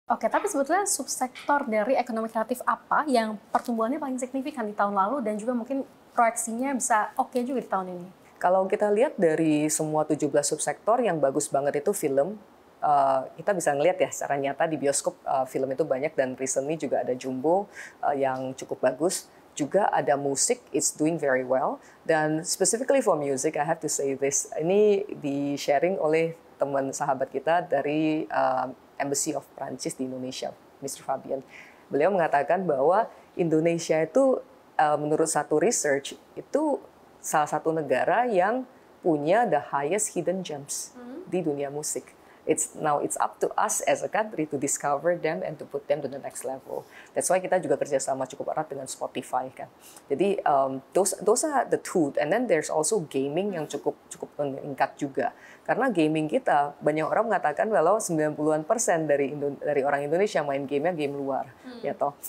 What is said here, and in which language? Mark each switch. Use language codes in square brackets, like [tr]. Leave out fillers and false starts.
[id] Oke, tapi sebetulnya subsektor dari ekonomi kreatif apa yang pertumbuhannya paling signifikan di tahun lalu dan juga mungkin proyeksinya bisa oke juga di tahun ini? Kalau kita lihat dari semua 17 subsektor yang bagus banget itu film, kita bisa ngelihat ya secara nyata di bioskop film itu banyak dan [en] recently [id] juga ada Jumbo yang cukup bagus. Juga ada musik, [en] it's doing very well. [id] Dan [en] specifically for music, I have to say this, [id] ini di-sharing oleh teman sahabat kita dari Embassy of Prancis di Indonesia, Mr. Fabian. Beliau mengatakan bahwa Indonesia itu menurut satu research itu salah satu negara yang punya [en] the highest hidden gems [id] di dunia musik. [en] It's up to us as a country to discover them and to put them to the next level. That's why [id] kita juga kerjasama cukup erat dengan Spotify kan. Jadi [en] those are the two. And then there's also gaming [id] yang cukup meningkat juga. Karena gaming kita banyak orang mengatakan kalau 90-an% dari orang Indonesia main gamenya game luar, ya toh.